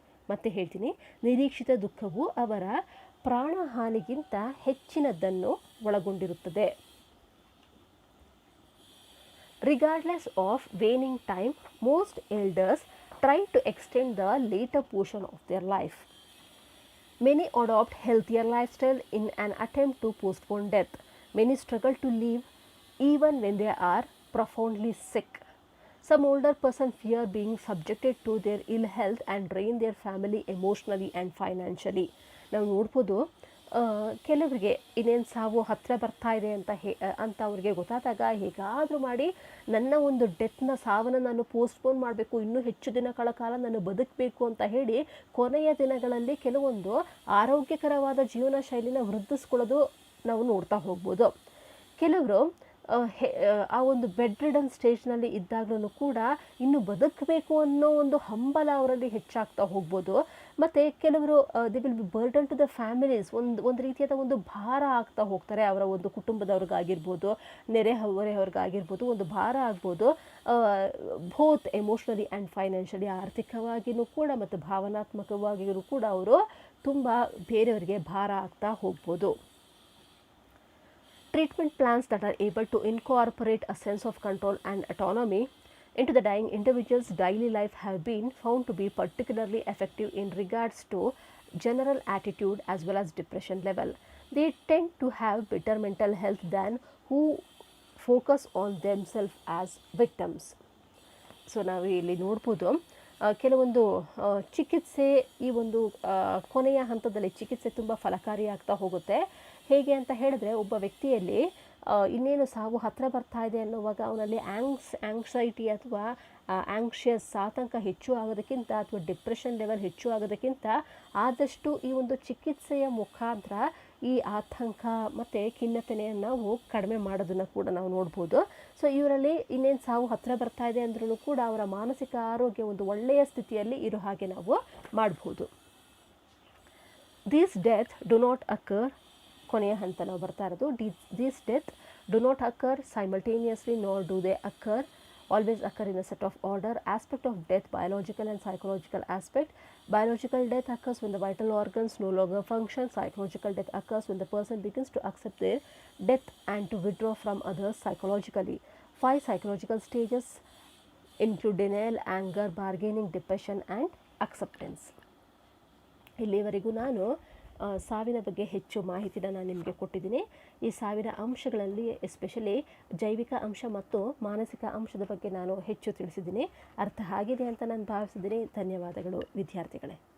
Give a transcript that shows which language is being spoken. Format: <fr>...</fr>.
<kn>ಮತ್ತೆ ಹೇಳ್ತೀನಿ, ನಿರೀಕ್ಷಿತ ದುಃಖವು ಅವರ ಪ್ರಾಣಹಾನಿಗಿಂತ ಹೆಚ್ಚಿನದನ್ನು ಒಳಗೊಂಡಿರುತ್ತದೆ.</kn> <en>Regardless of waning time, most elders try to extend the later portion of their life. Many adopt healthier lifestyle in an attempt to postpone death. Many struggle to live even when they are profoundly sick. Some older person fear being subjected to their ill health and drain their family emotionally and financially.</en> <kn>ನಾವು ನೋಡ್ಬೋದು, ಕೆಲವರಿಗೆ ಇನ್ನೇನು ಸಾವು ಹತ್ತಿರ ಬರ್ತಾ ಇದೆ ಅಂತ ಅವ್ರಿಗೆ ಗೊತ್ತಾದಾಗ ಹೇಗಾದರೂ ಮಾಡಿ ನನ್ನ ಒಂದು ಡೆತ್ನ, ಸಾವನ್ನು ನಾನು ಪೋಸ್ಟ್ಪೋನ್ ಮಾಡಬೇಕು, ಇನ್ನೂ ಹೆಚ್ಚು ದಿನಗಳ ಕಾಲ ನಾನು ಬದುಕಬೇಕು ಅಂತ ಹೇಳಿ ಕೊನೆಯ ದಿನಗಳಲ್ಲಿ ಕೆಲವೊಂದು ಆರೋಗ್ಯಕರವಾದ ಜೀವನ ಶೈಲಿನ ವೃದ್ಧಿಸ್ಕೊಳ್ಳೋದು ನಾವು ನೋಡ್ತಾ ಹೋಗ್ಬೋದು. ಕೆಲವರು ಆ ಒಂದು ಬೆಡ್ ರಿಡನ್ ಸ್ಟೇಜ್ನಲ್ಲಿ ಇದ್ದಾಗಲೂ ಕೂಡ ಇನ್ನು ಬದುಕಬೇಕು ಅನ್ನೋ ಒಂದು ಹಂಬಲ ಅವರಲ್ಲಿ ಹೆಚ್ಚಾಗ್ತಾ ಹೋಗ್ಬೋದು. ಮತ್ತು ಕೆಲವರು</kn> <en>they will be burden to the families,</en> <kn>ಒಂದು ರೀತಿಯಾದ ಒಂದು ಭಾರ ಆಗ್ತಾ ಹೋಗ್ತಾರೆ. ಅವರ ಒಂದು ಕುಟುಂಬದವ್ರಿಗಾಗಿರ್ಬೋದು, ನೆರೆಹೊರೆಯವ್ರಿಗಾಗಿರ್ಬೋದು ಒಂದು ಭಾರ ಆಗ್ಬೋದು.</kn> <en>both emotionally and financially,</en> <kn>ಆರ್ಥಿಕವಾಗಿಯೂ ಕೂಡ ಮತ್ತು ಭಾವನಾತ್ಮಕವಾಗಿಯೂ ಕೂಡ ಅವರು ತುಂಬ ಬೇರೆಯವರಿಗೆ ಭಾರ ಆಗ್ತಾ ಹೋಗ್ಬೋದು.</kn> <en>Treatment plans that are able to incorporate a sense of control and autonomy into the dying individual's daily life have been found to be particularly effective in regards to general attitude as well as depression level. They tend to have better mental health than who focus on themselves as victims.</en> <kn>So ನಾವು ಇಲ್ಲಿ ನೋಡ್ಬೋದು ಕೆಲವೊಂದು ಚಿಕಿತ್ಸೆ ಈ ಒಂದು ಕೊನೆಯ ಹಂತದಲ್ಲಿ ಚಿಕಿತ್ಸೆ ತುಂಬ ಫಲಕಾರಿಯಾಗ್ತಾ ಹೋಗುತ್ತೆ. ಹೇಗೆ ಅಂತ ಹೇಳಿದ್ರೆ, ಒಬ್ಬ ವ್ಯಕ್ತಿಯಲ್ಲಿ ಇನ್ನೇನು ಸಾವು ಹತ್ತಿರ ಬರ್ತಾ ಇದೆ ಅನ್ನುವಾಗ ಅವನಲ್ಲಿ ಆಂಗ್ಸೈಟಿ ಅಥವಾ ಆಂಕ್ಷಿಯಸ್ ಆತಂಕ ಹೆಚ್ಚು ಆಗೋದಕ್ಕಿಂತ ಅಥವಾ ಡಿಪ್ರೆಷನ್ ಲೆವೆಲ್ ಹೆಚ್ಚು ಆಗೋದಕ್ಕಿಂತ ಆದಷ್ಟು ಈ ಒಂದು ಚಿಕಿತ್ಸೆಯ ಮುಖಾಂತರ ಈ ಆತಂಕ ಮತ್ತು ಖಿನ್ನತೆಯನ್ನು ನಾವು ಕಡಿಮೆ ಮಾಡೋದನ್ನು ಕೂಡ ನಾವು ನೋಡ್ಬೋದು. ಸೊ ಇವರಲ್ಲಿ ಇನ್ನೇನು ಸಾವು ಹತ್ತಿರ ಬರ್ತಾ ಇದೆ ಅಂದ್ರೂ ಕೂಡ ಅವರ ಮಾನಸಿಕ ಆರೋಗ್ಯ ಒಂದು ಒಳ್ಳೆಯ ಸ್ಥಿತಿಯಲ್ಲಿ ಇರೋ ಹಾಗೆ ನಾವು ಮಾಡ್ಬೋದು.</kn> <en>these death do not occur,</en> <kn>ಕೊನೆಯ ಹಂತ ನಾವು ಬರ್ತಾ ಇರೋದು,</kn> <en>These death do not occur simultaneously nor do they occur always occur in a set of order. Aspect of death: biological and psychological aspect. Biological death occurs when the vital organs no longer function. Psychological death occurs when the person begins to accept their death and to withdraw from others psychologically. 5 psychological stages include denial, anger, bargaining, depression and acceptance.</en> <kn>ಇಲ್ಲಿವರೆಗೂ ನಾನು ಸಾವಿನ ಬಗ್ಗೆ ಹೆಚ್ಚು ಮಾಹಿತಿನ ನಾನು ನಿಮಗೆ ಕೊಟ್ಟಿದ್ದೀನಿ. ಈ ಸಾವಿನ ಅಂಶಗಳಲ್ಲಿ ಎಸ್ಪೆಷಲಿ ಜೈವಿಕ ಅಂಶ ಮತ್ತು ಮಾನಸಿಕ ಅಂಶದ ಬಗ್ಗೆ ನಾನು ಹೆಚ್ಚು ತಿಳಿಸಿದ್ದೀನಿ. ಅರ್ಥ ಆಗಿದೆ ಅಂತ ನಾನು ಭಾವಿಸಿದ್ದೀನಿ. ಧನ್ಯವಾದಗಳು ವಿದ್ಯಾರ್ಥಿಗಳೇ.</kn>